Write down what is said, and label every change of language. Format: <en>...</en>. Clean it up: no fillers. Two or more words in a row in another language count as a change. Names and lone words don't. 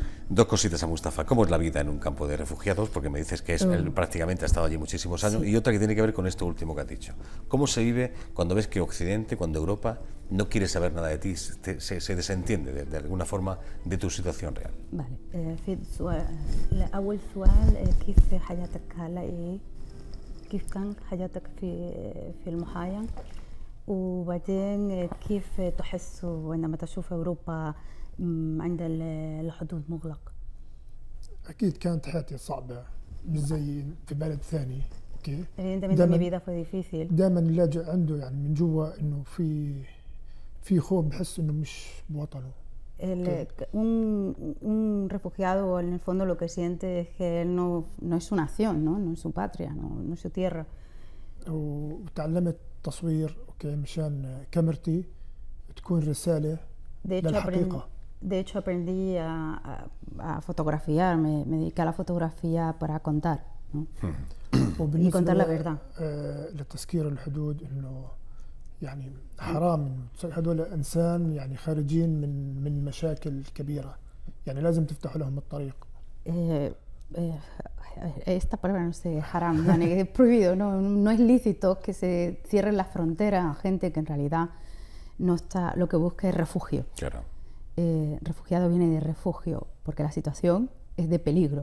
<es>2 cositas a Mustafa. ¿Cómo es la vida en un campo de refugiados? Porque me dices que él prácticamente ha estado allí muchísimos años. Sí. Y otra que tiene que ver con esto último que has dicho. ¿Cómo se vive cuando ves que Occidente, cuando Europa no quiere saber nada de ti, se desentiende de alguna forma de tu situación real? Vale.</es> <ar>في أول سؤال كيف حياتك هلا كيف كان حياتك في المحايا وبعدين كيف تحس عندما تشوف أوروبا عند الحدود مغلق؟ أكيد كانت حياتي صعبة مش زي في بلد ثاني. أوكي.</ar> <es>Evidentemente mi vida fue difícil.</es> <ar>دائما اللاجئ عنده يعني من جوا إنه في خوف، بحس إنه مش بوطنه.</ar> <es>Un refugiado en el fondo lo que siente es que él no es su nación, no es su patria, no es su tierra.</es> <ar>وتعلمت تصوير أوكي مشان كاميرتي تكون رسالة للحقيقة.</ar> <es>De hecho aprendí a fotografiar, me dediqué a la fotografía para contar, ¿no? Y contar la verdad.</es> <ar>لتذكير الحدود إنه يعني حرام هذول إنسان يعني خارجين من مشاكل كبيرة، يعني لازم تفتحوا لهم الطريق.</ar> <es>Esta palabra no sé, haram, es prohibido, no es lícito que se cierren las fronteras a gente que en realidad no está, lo que busca es refugio. Claro. Refugiado viene de refugio, porque la situación es de peligro.</es>